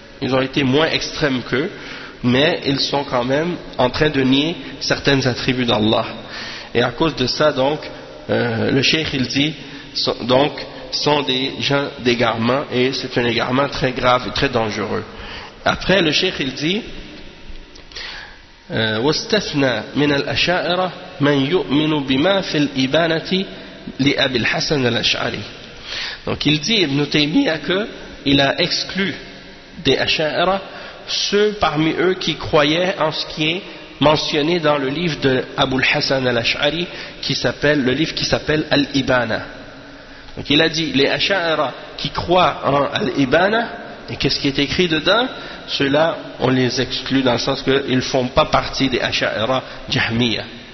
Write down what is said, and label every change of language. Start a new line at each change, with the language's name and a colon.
French: Ils ont été moins extrêmes qu'eux, mais ils sont quand même en train de nier certaines attributs d'Allah. Et à cause de ça, donc, le cheikh, il dit, donc, sont des gens d'égarement, et c'est un égarement très grave et très dangereux. Après, le cheikh, il dit,
Arabic: وَاسْتَثْنَى مِنَ الْأَشَائِرَةِ مَنْ يُؤْمِنُ بِمَا فِي الْإِبَانَةِ لِأَبِي الْحَسَنَ الْأَشْعَرِ.
French: Donc, il dit, Ibn Taymiyyah, qu'il a exclu des Asha'ira ceux parmi eux qui croyaient en ce qui est mentionné dans le livre de Abu al-Hasan al-Ash'ari, qui s'appelle le livre qui s'appelle Al-Ibana. Donc il a dit, les Asha'ira qui croient en Al-Ibana, et qu'est-ce qui est écrit dedans, ceux-là on les exclut, dans le sens qu'ils ne font pas partie des Asha'ira Jahmiyyah.